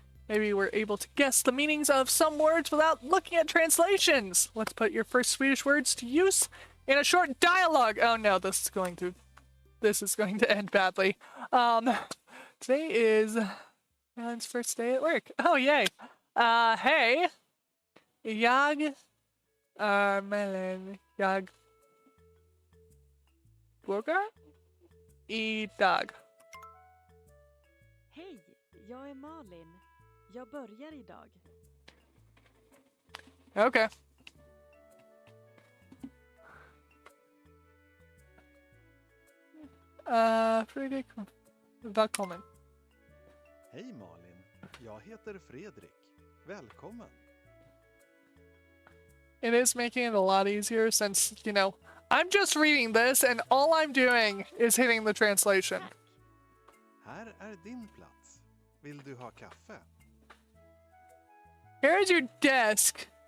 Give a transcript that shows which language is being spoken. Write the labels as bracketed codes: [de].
[en] Maybe we're able to guess the meanings of some words without looking at translations. Let's put your first Swedish words to use in a short dialogue. Oh no, this is going to end badly. Today is Alan's first day at work. Oh yay. Hey. [sv] Jag mellan jag börjar idag. Hej, jag är Malin. Jag börjar idag. [en] Okay. [sv] Fredrik, välkommen. Hej Malin, jag heter Fredrik. Välkommen. [en] It is making it a lot easier since, you know, I'm just reading this and all I'm doing is hitting the translation. [sv] Här är din plats. Vill du ha kaffe? [en] Here's your desk.